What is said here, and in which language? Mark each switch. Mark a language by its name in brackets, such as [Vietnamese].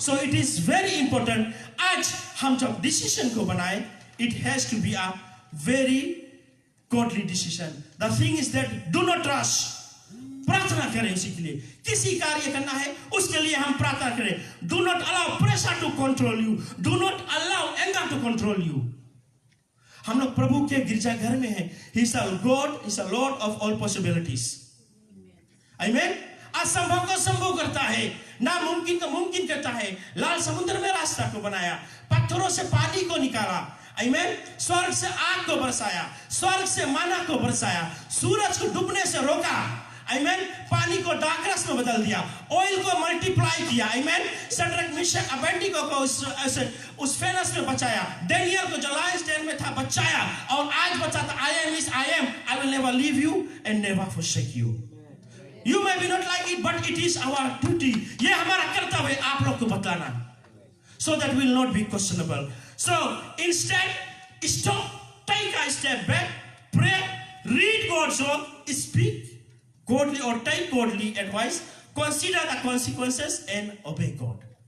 [English] so it is very important, [Hindi] आज हम जब डिसीजन को बनाए, [English] It has to be a very godly decision. The thing is that do not rush. [Hindi] प्रार्थना करें उसी के लिए, किसी कार्य करना है उसके लिए हम प्रार्थना करें। [English] Do not allow pressure to control you, do not allow anger to control you. [Hindi] हम लोग प्रभु के गिरजाघर में हैं। [English] He is a God, He is a Lord of all possibilities. Amen? [Hindi] असंभव को संभव करता है, नामुमकिन को मुमकिन करता है। लाल समुद्र में रास्ता को बनाया, पत्थरों से पानी को निकाला। [English] Amen? [Hindi] स्वर्ग से आग को बरसाया, स्वर्ग से मन्ना को बरसाया, सूरज को डूबने से रोका। [English] Amen? [Hindi] पानी को डार्कनेस में बदल दिया, ऑयल को मल्टीप्लाई किया। [English] Amen? [Hindi] शद्रक, मेशक, अबेदनीगो को उस फेनस में बचाया। डेनियल को जो लायंस डेन में था बचाया, और आज बचाता। [English] I am, I will never leave you and never forsake you. You may be not like it, but it is our duty. [Hindi] ये हमारा कर्तव्य है आप लोग को बतलाना, [English] so that we will not be questionable. So instead, stop, take a step back, pray, read God's word, speak godly or take godly advice, consider the consequences and obey God.